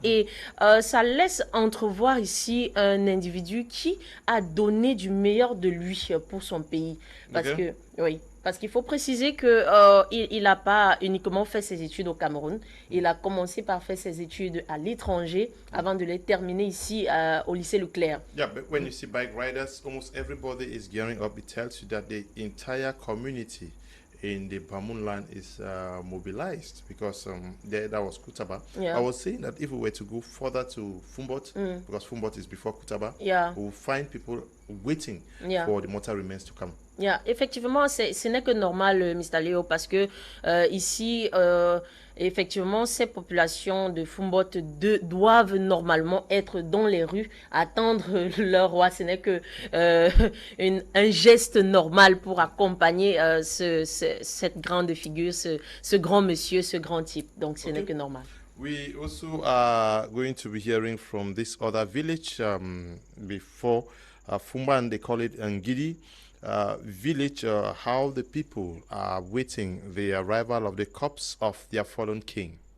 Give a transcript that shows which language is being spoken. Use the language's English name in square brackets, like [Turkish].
[French] Et ça laisse entrevoir ici un individu qui a donné du meilleur de lui pour son pays. Parce que, oui. Parce qu'il faut préciser qu'il n'a pas uniquement fait ses études au Cameroun. Il a commencé par faire ses études à l'étranger avant de les terminer ici au lycée Leclerc. [English] Yeah, but when you see bike riders, almost everybody is gearing up. It tells you that the entire community in the Bamoun land is mobilized because that was Kutaba. Yeah. I was saying that if we were to go further to Foumban, because Foumban is before Kutaba, yeah, we will find people waiting for the mortal remains to come. Yeah. [French] Effectivement, ce n'est que normal, Mr. Léo, parce que ici, effectivement, ces populations de Foumban doivent normalement être dans les rues, attendre leur roi. Ce n'est que un geste normal pour accompagner cette grande figure, ce grand monsieur, ce grand type. Donc, ce n'est que normal. [English] We also are going to be hearing from this other village before Foumban. They call it Ngidi. Village, how the people are waiting the arrival of the corpse of their fallen king.